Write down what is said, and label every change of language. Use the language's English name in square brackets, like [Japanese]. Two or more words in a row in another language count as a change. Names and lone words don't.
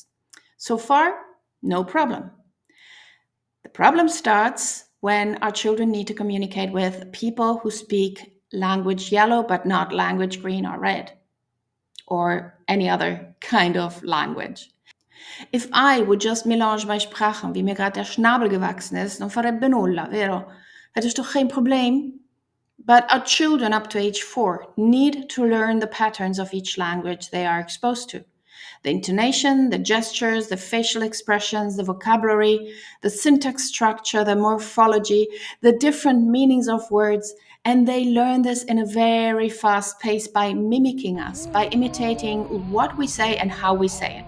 [English] So far, no problem. The problem starts when our children need to communicate with people who speak language yellow but not language green or red or any other kind of language. If I would just [German] mélange mijn sprachen, wie mir gerade der Schnabel gewachsen ist, dann [Italian] farebbe nulla, vero? [Dutch] Het is toch geen probleem? [English] But our children up to age 4 need to learn the patterns of each language they are exposed to. The intonation, the gestures, the facial expressions, the vocabulary, the syntax structure, the morphology, the different meanings of words, and they learn this in a very fast pace by mimicking us, by imitating what we say and how we say it.